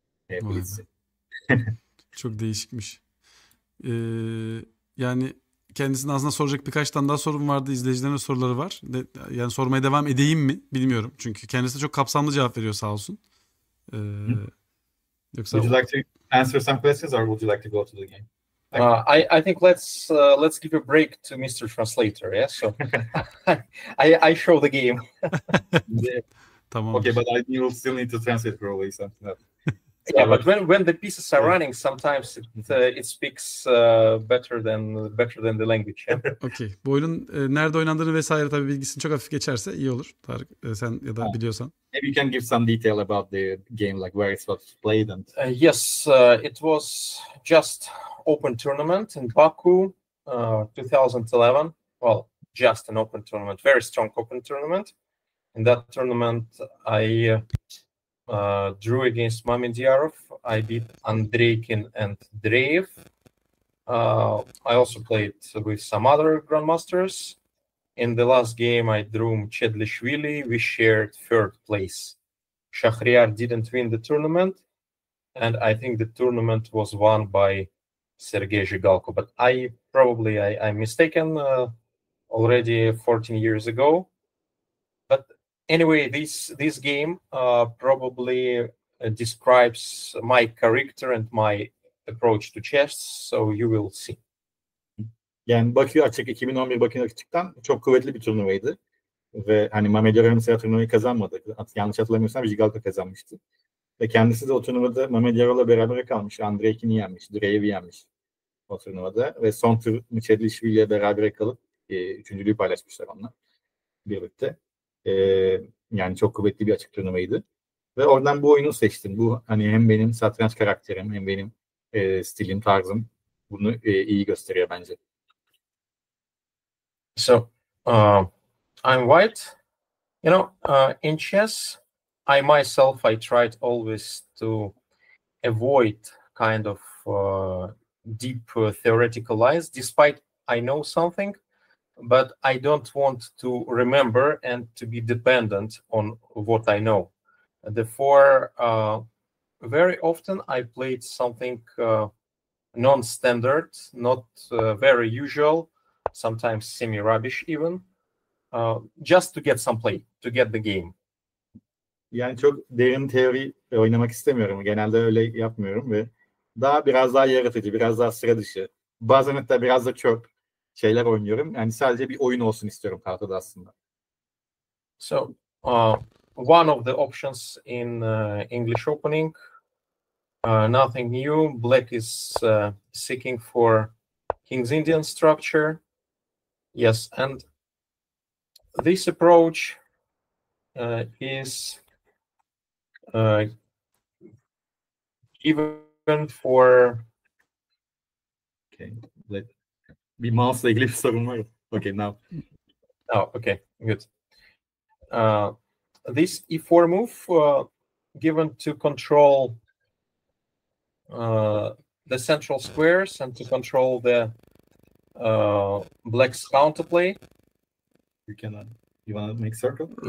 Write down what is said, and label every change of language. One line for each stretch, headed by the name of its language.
Turkish: Blitz'i. Çok değişikmiş. Yani kendisinin aslında soracak birkaç tane daha sorum vardı. İzleyicilerin soruları var. Yani sormaya devam edeyim mi bilmiyorum. Çünkü kendisi çok kapsamlı cevap veriyor sağ olsun. Yoksa
English: Would you like to answer some questions or would you like to go to the game? I think let's give a break to Mr. Translator. Yeah, so I show the game.
Turkish: Tamam.
English: Okay, but I will still need to translate probably something else. Yeah, but when the pieces are running, sometimes it speaks better than the language. Yeah? Okay.
Turkish: Bu oyunun nerede oynandığını vesaire tabii bilgisini çok hafif geçerse iyi olur. Tarık, sen ya da biliyorsan.
English: Maybe you can give some detail about the game, like where it was played and. Yes, it was just open tournament in Baku, 2011. Well, just an open tournament, very strong open tournament. In that tournament, I drew against Mamediyarov. I beat Andreikin and Dreyev. I also played with some other grandmasters. In the last game, I drew Chedlishvili. We shared third place. Shahriar didn't win the tournament, and I think the tournament was won by Sergei Zhigalko. But I'm mistaken already 14 years ago. But anyway, this game probably describes my character and my approach to chess. So you will see.
Turkish: Yani Bakü Açık 2011 Bakü Açık'tan çok kuvvetli bir turnuvaydı. Ve hani Mamediyaro mesela turnuvayı kazanmadı. Yanlış hatırlamıyorsam Zhigalko kazanmıştı. Ve kendisi de o turnuvada Mamediyaro'la beraber kalmış. Andreikin'i yenmiş, Dreyev'i yenmiş o turnuvada. Ve son tur Chedlishvili'yle beraber kalıp üçüncülüğü paylaşmışlar onunla birlikte. Yani çok kuvvetli bir açık turnuvaydı. Ve oradan bu oyunu seçtim. Bu hani hem benim satranç karakterim hem benim stilim, tarzım bunu iyi gösteriyor bence.
English: So I'm white. You know, in chess, I tried always to avoid kind of deep theoretical lies, despite I know something, but I don't want to remember and to be dependent on what I know. Therefore, very often I played something non-standard, not very usual, sometimes semi-rubbish even, just to get some play, to get the game.
Turkish: Yani çok derin teori oynamak istemiyorum. Genelde öyle yapmıyorum ve biraz daha yaratıcı, biraz daha sıra dışı. Bazen hatta biraz da çöp şeyler oynuyorum. Yani sadece bir oyun olsun istiyorum tahtada aslında.
English: So, one of the options in English opening, nothing new. Black is seeking for King's Indian structure. Yes, and this approach is given for... Okay.
Turkish: Bir mouse'la ilgili bir sorun var.
English: Okay, now. Oh, okay, good. This e4 move given to control the central squares and to control the black's counterplay. You want to make circle?